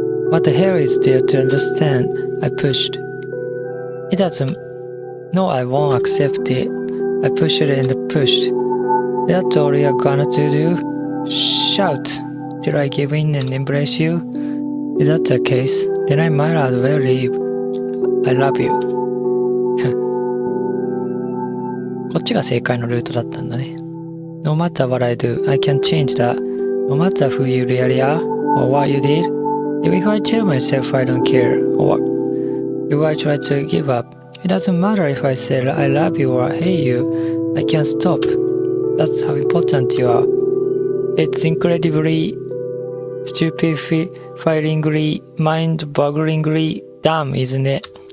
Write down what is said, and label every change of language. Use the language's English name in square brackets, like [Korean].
[English] What the hell is there to understand? I pushed. It doesn't. No, I won't accept it. I pushed and pushed. That's all you're gonna do? shout till I give in and embrace you? If that's the case, then I might as well leave. I love you. [Japanese] こっちが正解のルートだったんだね。 [English] No matter what I do, I can't change that. No matter who you really are or what you did, even if I tell myself I don't care or if I try to give up, it doesn't matter if I say I love you or hate you. I can't stop. That's how important you are. It's incredibly, stupefyingly, mind-bogglingly dumb, isn't it?